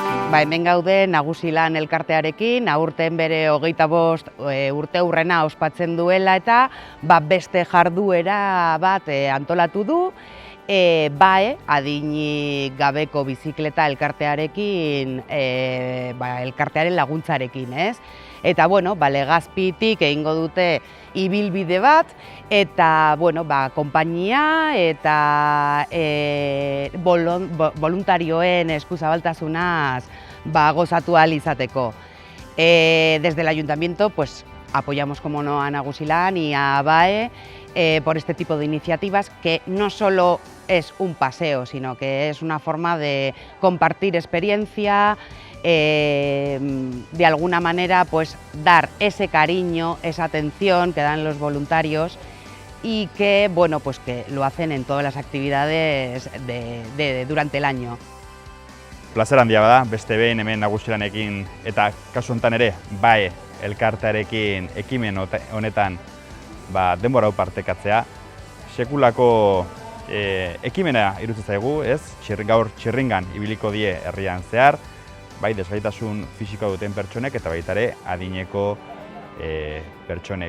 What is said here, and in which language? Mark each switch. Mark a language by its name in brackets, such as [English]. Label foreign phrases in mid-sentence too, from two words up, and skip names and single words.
[Basque] Hemen gaude Nagusilan elkartearekin, aurten bere 25 urte hurrena ospatzen duela eta beste jarduera bat antolatu du, BAE, adinik gabeko bizikleta elkartearekin, elkartearen laguntzarekin, ez? Eta, Legazpitik egingo dute ibilbide bat, eta, konpainia eta voluntarioen eskuzabaltasunaz gozatu ahal izateko. [Spanish] Desde el Ayuntamiento, pues, apoyamos, como no, a Nagusilan y a BAE por este tipo de iniciativas, que no solo es un paseo, sino que es una forma de compartir experiencia, de alguna manera pues dar ese cariño, esa atención que dan los voluntarios y que, pues que lo hacen en todas las actividades durante el año. [Basque] Plazer handia bada, beste behin hemen Nagusilanekin eta kasu honetan ere BAE elkartearekin ekimen honetan denbora hau partekatzea. Sekulako ekimena iruditzen zaigu, ez? Gaur txirringan ibiliko die herrian zehar, bai desgaitasun fisikoa duten pertsonek eta baita ere adineko pertsonek.